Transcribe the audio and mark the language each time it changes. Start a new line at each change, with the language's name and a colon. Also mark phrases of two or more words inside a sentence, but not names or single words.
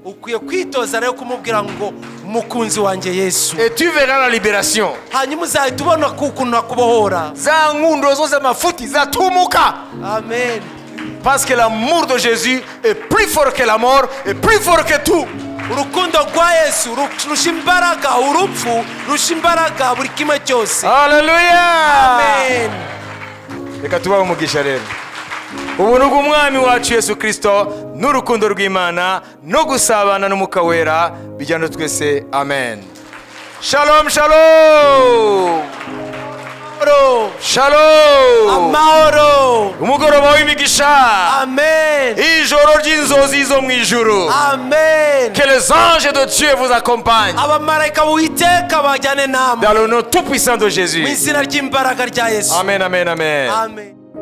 Kinyarwanda: ukwiye kwitoza rero kumubwira ngo umukunzi wanjye Yesu.
French: Et tu verras la libération.
Kinyarwanda: Hanyuma uzahita ubona ukuntu nakubohora. Za ngundo zose z'amafuti zatumuka. Amen.
French: Parce que l'amour de Jésus est plus fort que la mort et plus fort que tout.
Kinyarwanda: Urukundo rwa Yesu rusha imbaraga urupfu, rusha imbaraga buri kimwe cyose.
French: Alléluia.
Kinyarwanda: Amen. Reka tubahe umugisha rero. Ubuntu bw'umwami wacu Yesu Kristo n'urukundo rw'Imana no gusabana n'Umwuka Wera bijyana twese. Amen.
Hebrew: Shalom, shalom.
Kinyarwanda: Shalom. Amahoro. Umugoroba w'imigisha. Amen. Ijoro ry'inzozi zo mu ijuru. Amen.
French: Que les anges de Dieu vous accompagnent.
Kinyarwanda: Abamarayika b'Uwiteka bajyane namwe.
French: Dans le nom tout puissant de Jésus.
Kinyarwanda: Mu izina ry'imbaraga rya Yesu. Amen, amen, amen. Amen.